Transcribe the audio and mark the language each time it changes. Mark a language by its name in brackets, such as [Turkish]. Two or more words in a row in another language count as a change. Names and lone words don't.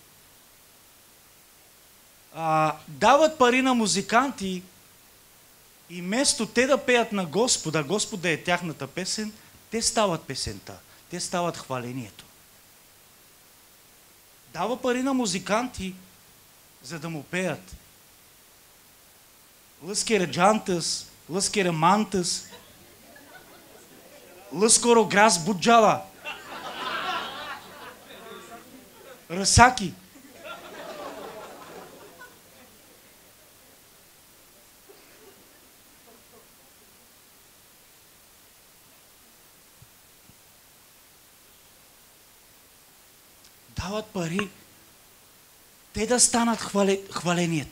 [Bulgarian] Дават пари на музиканти и вместо те да пеят на Господа, Господ да е тяхната песен, те стават песента, те стават хвалението. Дава пари на музиканти, за да му пеят. Лъскере джантъс, лъскере мантъс, лъскоро грас буджала, разсаки. Дават пари, те да станат хвалението.